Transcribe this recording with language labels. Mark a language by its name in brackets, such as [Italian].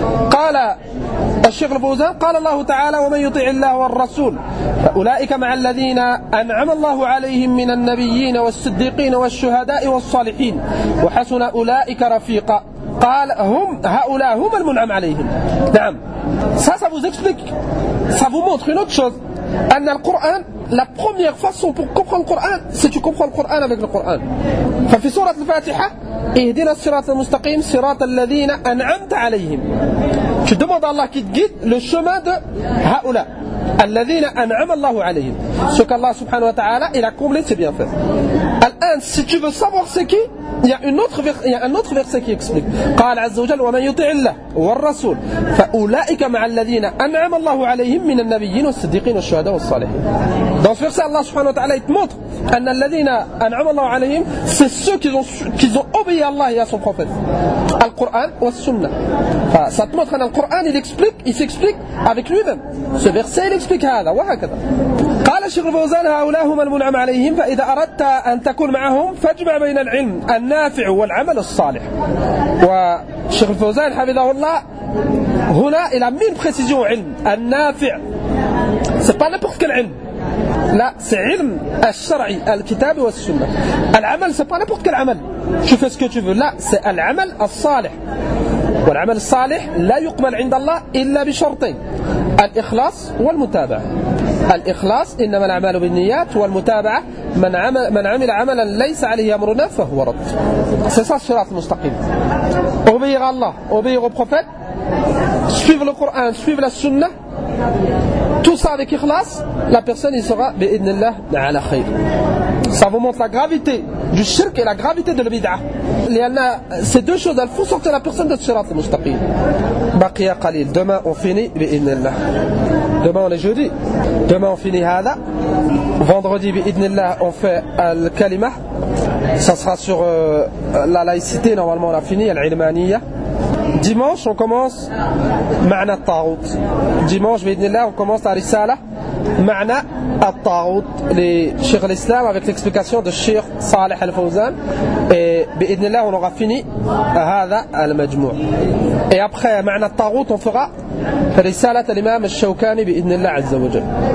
[Arabic] قال الشيخ الفوزان قال الله تعالى ومن يطيع الله والرسول فأولئك مع الذين أنعم الله عليهم من النبيين والصديقين والشهداء والصالحين وحسن أولئك رفيقا. قال هم هؤلاء هم المنعم عليهم. [French] نعم ça ça vous explique, ça vous montre une autre chose, [Arabic] أن القرآن [French] la première façon pour comprendre le Coran c'est tu comprends le Coran avec le Coran. [Arabic] ففي سورة الفاتحة اهدنا الصراط المستقيم صراط الذين أنعمت عليهم. [French] Tu demandes à Allah qui te guide le chemin de [Arabic] هؤلاء الذين أنعم الله عليهم. [French] Ce qu'Allah subhanahu wa ta'ala il a comblé ses bienfaits. Alors, si tu veux savoir c'est qui, il y a un autre verset qui explique. [Arabic] قال عز وجل ومن يطيع الله والرسول فأولئك مع الذين أنعم الله عليهم من النبيين والصديقين والشهداء والصالحين. [French] Dans ce verset, Allah subhanahu wa ta'ala il te montre [Arabic] أن الذين أنعم الله عليهم [French] c'est ceux qui ont obéi à Allah et à son prophète. Le Coran et le Sunna. Ça te montre que le Coran il s'explique avec lui-même. Ce verset il explique هذا وهكذا. [Arabic] قال الشيخ الفوزان هؤلاء هم المنعم عليهم فإذا أردت أن تكون معهم فاجمع بين العلم النافع والعمل الصالح. والشيخ الفوزان حفظه الله هنا إلى مين بخصيصه علم النافع سبحانه بخصك العلم لا سعلم الشرعي الكتاب والسنة العمل سبحانه بخصك العمل شوف اسكو تفو لا العمل الصالح والعمل الصالح لا يقبل عند الله إلا بشرطين الإخلاص والمتابعة. الإخلاص إنما الأعمال بالنيات والمتابعة من عمل عملا ليس عليه أمرنا فهو رد. [French] C'est ça le sirat mustaqim. Obéir à Allah, obéir au prophète, suivre le Coran, suivre la sunna, tout ça avec إخلاص, la personne il sera بإذن الله على خير. Ça vous montre la gravité du shirk et la gravité de la bid'ah. لأن ces deux choses elles font sortir la personne de sirat mustaqim. [Arabic] بقي قليل. [French] Demain on finit بإذن الله. Demain on est jeudi. Demain on finit هذا. Vendredi بإذن الله on fait الكلمة. Ça sera sur la laïcité. Normalement on a fini العلمانية. Dimanche on commence معنى الطاغوت. Dimanche بإذن الله on commence la رسالة معنى الطاغوت لشيخ الإسلام avec l'explication de شيخ صالح الفوزان. Et بإذن الله on aura fini هذا المجموع. Et après معنى الطاغوت on fera رسالة الإمام الشوكاني بإذن الله عز وجل.